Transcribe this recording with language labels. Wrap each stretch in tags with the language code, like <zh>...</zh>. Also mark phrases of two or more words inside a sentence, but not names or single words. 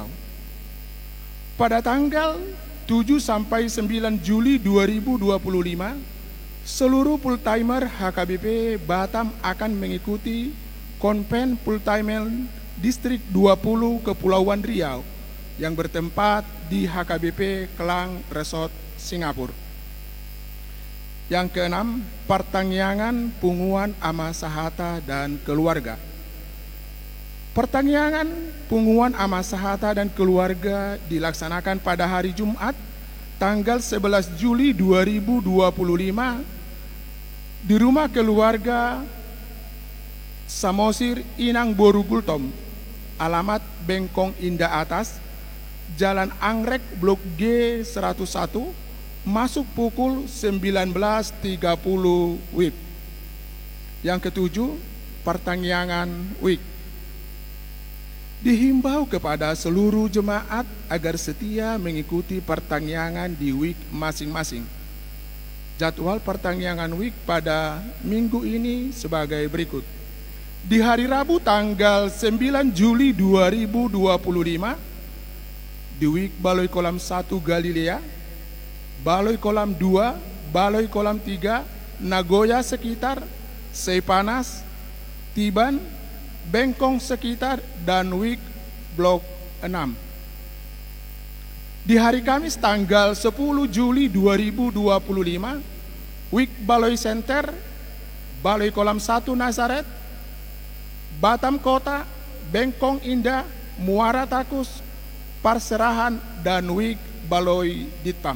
<id>Pada tanggal 7 sampai 9 Juli 2025, seluruh full-timer HKBP Batam akan mengikuti Konven Full-Timer Distrik 20 Kepulauan Riau yang bertempat di HKBP Kelang Resort Singapura. Yang keenam, pertangyangan punguan ama sahata dan keluarga. Pertangyangan punguan ama sahata dan keluarga dilaksanakan pada hari Jumat tanggal 11 Juli 2025 di rumah keluarga Samosir Inang Boru Gultom, alamat Bengkong Indah Atas, Jalan Anggrek Blok G 101, masuk pukul 19.30 WIB. Yang ketujuh, pertangyangan WIB. Dihimbau kepada seluruh jemaat agar setia mengikuti pertangyangan di WIB masing-masing. Jadwal pertangyangan WIB pada minggu ini sebagai berikut. Di hari Rabu tanggal 9 Juli 2025 di WIB Baloi Kolam 1 Galilea, Baloi Kolam 2, Baloi Kolam 3, Nagoya sekitar, Seipanas, Tiban, Bengkong sekitar, dan WIB Blok 6. Di hari Kamis tanggal 10 Juli 2025, WIB Baloi Center, Baloi Kolam 1 Nazaret, Batam Kota, Bengkong Indah, Muara Takus, Parserahan, dan WIB Baloi Ditpam.</id>